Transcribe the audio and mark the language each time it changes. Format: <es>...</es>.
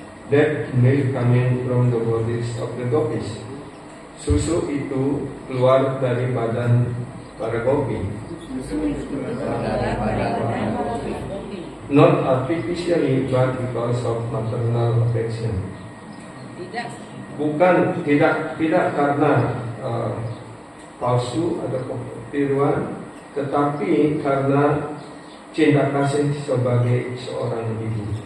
<en>that milk coming from the bodies of the gopis.</en> <id>Susu itu keluar dari badan para gopi. susu itu keluar dari badan gopi.</id> <en>not artificially but because of maternal affection.</en> <id>Tidak. Bukan tidak karena palsu atau ketiruan, tetapi karena cinta kasih sebagai seorang ibu.</id>